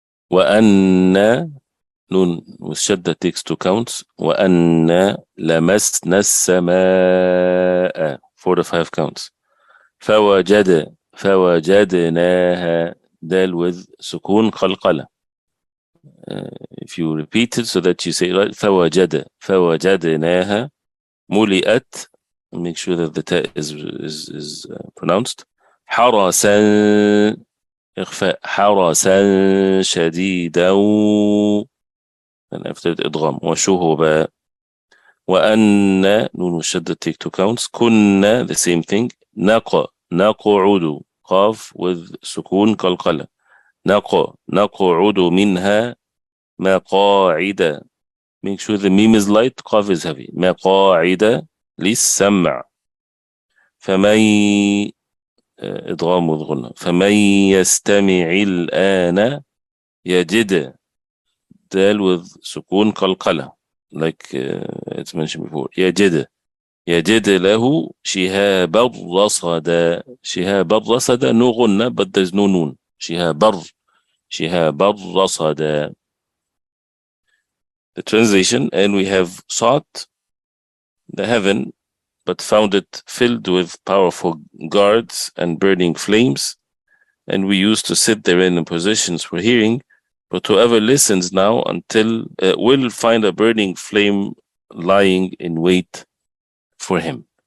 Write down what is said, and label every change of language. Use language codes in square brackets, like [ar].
[ar] وأن نون والشدة [en] takes two counts. [ar] وأن لمسنا السماء [en] 4 to 5 counts. [ar] فوجدناها دال [en] with [ar] سكون قلقلة. [en] If you repeat it so that you say right, [ar] فوجدناها ملئت, [en] make sure that the ta is pronounced. [ar] حرسا إخفاء حرسا شديدا [en] and after it [ar] إدغام وشهبا. وأن نون والشدة [en] take two counts. [ar] كنا [en] the same thing. [ar] نقعد قاف [en] with [ar] سكون قلقلة. نقعد منها مقاعد, [en] make sure the meme is light, قاف is heavy. [ar] مقاعد للسمع. فمن إدغام وغنى. فمن يستمع الآن يجد دال [en] with [ar] سكون قلقلة [en] like it's mentioned before. [ar] يجد له شهابا رصدا. شهابا رصدا [en] no غنى but there's no noon. [ar] شهابا رصدا. [en] The translation: and we have sought the heaven but found it filled with powerful guards and burning flames, and we used to sit therein in positions for hearing, but whoever listens now until will find a burning flame lying in wait for him.